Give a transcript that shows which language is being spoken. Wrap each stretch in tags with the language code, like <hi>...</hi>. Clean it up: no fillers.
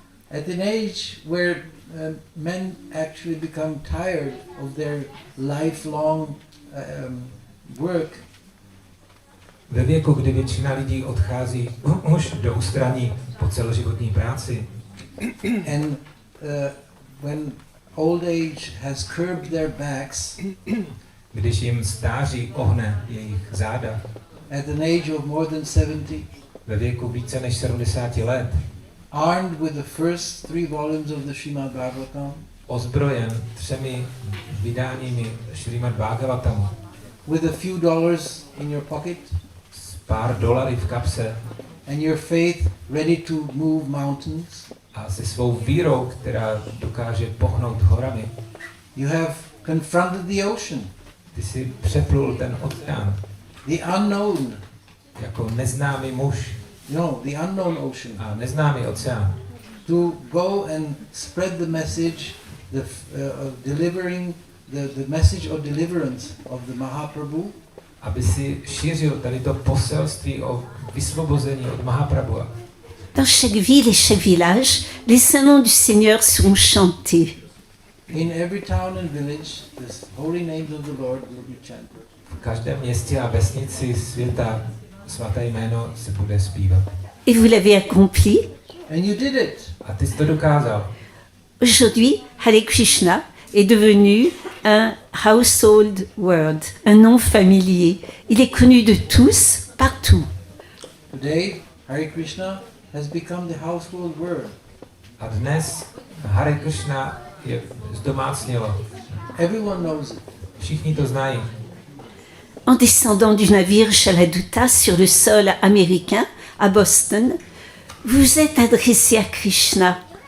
<en>At an age where men actually become tired of their lifelong work,</en> <cs>Ve věku, kdy většina lidí odchází už do ústraní po celoživotní práci,</cs> <en>and when old age has curbed their backs,</en> <cs>když jim stáří ohne jejich záda,</cs> <en>at an age of more than 70,</en> <cs>ve věku více než 70 let,</cs> <en>armed with the first 3 volumes of the Srimad Bhagavatam,</en> <cs>ozbrojen 3 vydáními Šrimad Bhagavatamu,</cs> <en>with a few dollars in your pocket,</en> <cs>s pár dolary v kapse</cs> <en>and your faith ready to move mountains,</en> <cs>a se svou vírou, která dokáže pohnout horami,</cs> <en>you have confronted the ocean,</en> <cs>ty si přeplul ten oceán</cs> <en>the unknown,</en> <cs>jako neznámý muž</cs> <en>the unknown ocean,</en> <cs>a neznámý oceán,</cs> <en>to go and spread the message of delivering the message of deliverance of the Mahaprabhu,</en> <cs>aby si šířil tady to poselství o vysvobození od Mahaprabhu.</cs> <fr>Dans chaque ville et chaque village, les saints noms du Seigneur seront chantés.</fr> <en>in every town and village, the holy names of the Lord will be chanted.</en> <cs>V každém městě a vesnici světa svaté jméno se bude zpívat.</cs> <fr>Et vous l'avez accompli.</fr> <en>And you did it.</en> <cs>A ty jsi to dokázal.</cs> <fr>Aujourd'hui, Hare Krishna est devenu un</fr> <en>household word,</en> <fr>un nom familier. Il est connu de tous, partout.</fr> <en>Today, Hare Krishna has become the household word.</en> <cs>A dnes Hare Krishna je zdomácnělo.</cs> <en>Everyone knows it.</en> <cs>Všichni to znají.</cs> <fr>En descendant du navire Chaladuta sur le sol américain à Boston, vous vous êtes adressé à Krishna.</fr>